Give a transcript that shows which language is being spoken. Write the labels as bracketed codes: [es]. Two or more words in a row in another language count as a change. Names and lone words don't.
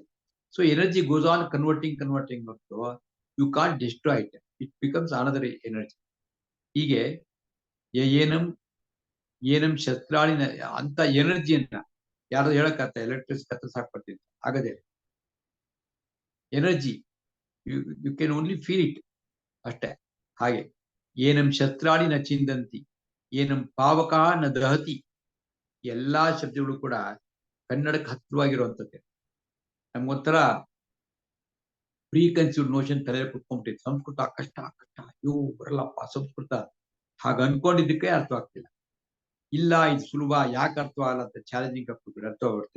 [en] So energy goes on converting ಹೊರತು you can't destroy it, it becomes another energy. [kn] ಹೀಗೆ [sa] ಏನಂ ಶಸ್ತ್ರಾಣಿ [kn] ಅಂತ ಎನರ್ಜಿಯನ್ನ ಯಾರು ಹೇಳಕ್ಕಾಗ್ತ, ಎಲೆಕ್ಟ್ರಿಕ್ ಕತ್ತರಿಸಿ ಹಾಕ್ಬಿಡ್ತೀನಿ ಆಗದೆ. [en] Energy you can only feel it ಅಷ್ಟೇ. [sa] ಹಾಗೆ ಏನಂ ಶಸ್ತ್ರಾಣಿ ನ ಚಿಂದಂತಿ, ಏನಂ ಪಾವಕ ನ ದಹತಿ. [kn] ಎಲ್ಲಾ ಶಬ್ದಗಳು ಕೂಡ ಕನ್ನಡಕ್ಕೆ ಹತ್ತಿರವಾಗಿರುವಂತದ್ದೇ. ನಮ್ಗೊಂಥರ [en] pre conceived notion [kn] ತಲೆ ಕುತ್ಕೊಂಡ್ಬಿಟ್ಟಿತ್ತು, ಸಂಸ್ಕೃತ ಕಷ್ಟ, ಇವು ಬರಲ್ಲಪ್ಪ ಸಂಸ್ಕೃತ, ಹಾಗ ಅನ್ಕೊಂಡಿದ್ದಕ್ಕೆ ಅರ್ಥ ಆಗ್ತಿಲ್ಲ. ಇಲ್ಲ ಇದು ಸುಲಭ, ಯಾಕೆ ಅರ್ಥ ಆಗಲ್ಲ ಅಂತ ಚಾಲೆಂಜಿಂಗ್ ಹಾಕ್ಬಿಟ್ಟು ಅರ್ಥ ಆಗ್ಬಿಡ್ತು.